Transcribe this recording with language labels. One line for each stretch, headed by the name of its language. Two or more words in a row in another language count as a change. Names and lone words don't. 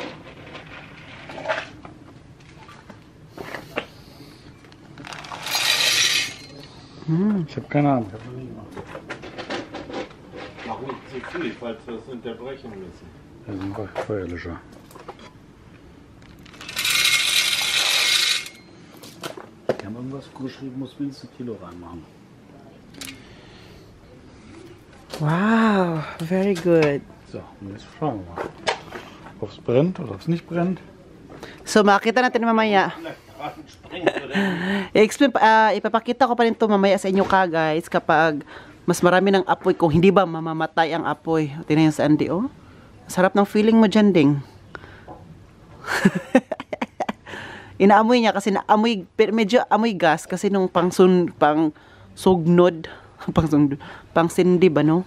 German: Ich habe keine Ahnung. Mach nicht zu viel, falls wir es unterbrechen müssen. Das ist ein Feuerlöscher. Die haben irgendwas geschrieben, muss mindestens ein Kilo reinmachen.
English: Wow, very good.
German: So, und jetzt schauen wir mal, ob es brennt oder ob es nicht brennt. So,
Filipino: makita natin mamaya. Ipapakita ko pa rin ito mamaya sa inyo ka guys kapag mas marami ng apoy kung hindi ba mamamatay ang apoy. Tingnan yung sa Andy, oh. Sarap ng feeling mo dyan, ding. Inaamoy niya kasi naamoy, medyo amoy gas kasi nung
Cebuano: pang sugnod,
Filipino: pang sindi ba, no?